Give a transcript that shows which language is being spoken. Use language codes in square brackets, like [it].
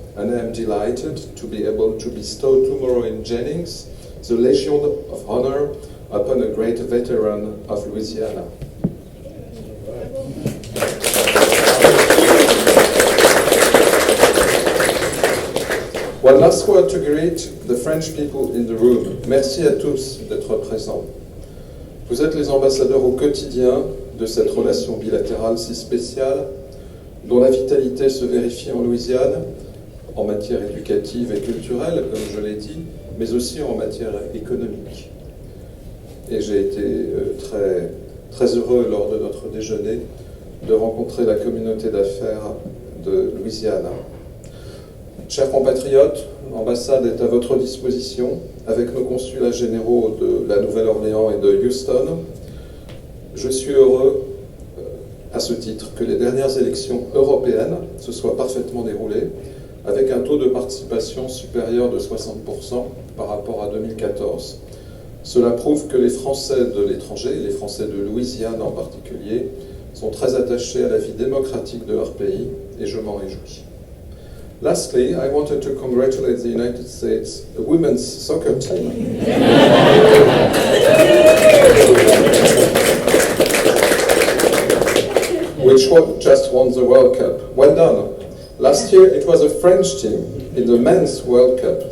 [en] And I am delighted to be able to bestow tomorrow in Jennings the Legion of Honor upon a great veteran of Louisiana. One last word to greet the French people in the room. [fr] Merci à tous d'être présents. Vous êtes les ambassadeurs au quotidien de cette relation bilatérale si spéciale, dont la vitalité se vérifie en Louisiane, en matière éducative et culturelle, comme je l'ai dit, mais aussi en matière économique. Et j'ai été très heureux lors de notre déjeuner de rencontrer la communauté d'affaires de Louisiane. Chers compatriotes, l'ambassade est à votre disposition avec nos consulats généraux de la Nouvelle-Orléans et de Houston. Je suis heureux, à ce titre, que les dernières élections européennes se soient parfaitement déroulées avec un taux de participation supérieur de 60% par rapport à 2014. Cela prouve que les Français de l'étranger, les Français de Louisiane en particulier, sont très attachés à la vie démocratique de leur pays et je m'en réjouis. [en] Lastly, I wanted to congratulate the United States women's soccer team. Which just won the World Cup. Well done. Last year it was a French team in the men's World Cup.